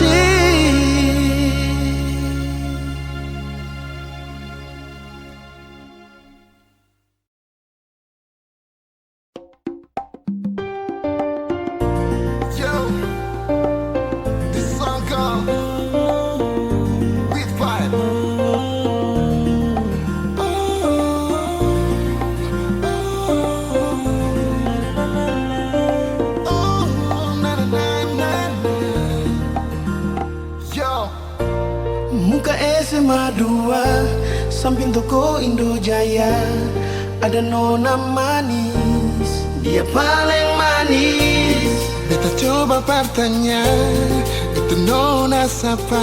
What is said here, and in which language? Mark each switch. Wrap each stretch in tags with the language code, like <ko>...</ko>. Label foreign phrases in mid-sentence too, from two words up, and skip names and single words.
<en>Yo, this song called With Vibe. Oh, na na na na na. Yo,</en> <id>Muka SMA 2 samping toko Indojaya ada Nona manis, dia paling manis. beta coba bertanya, itu Nona siapa?</id>